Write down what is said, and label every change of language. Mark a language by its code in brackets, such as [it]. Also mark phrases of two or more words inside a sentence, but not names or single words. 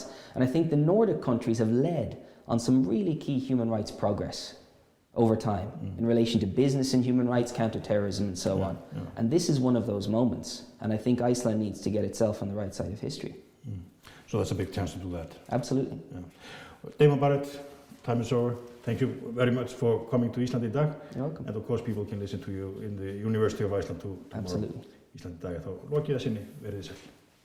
[en] And I think the Nordic countries have led on some really key human rights progress over time in relation to business and human rights, counterterrorism and so on. Yeah. And this is one of those moments. And I think Iceland needs to get itself on the right side of history. So that's a big chance to do that. Absolutely. Yeah. Damon Barrett, time is over. Thank you very much for coming to Ísland í dag. You're welcome. And of course people can listen to you in the University of Iceland tomorrow. Absolutely. Ísland í dag. [is] Þá lokið að sinni, verið þið sæl.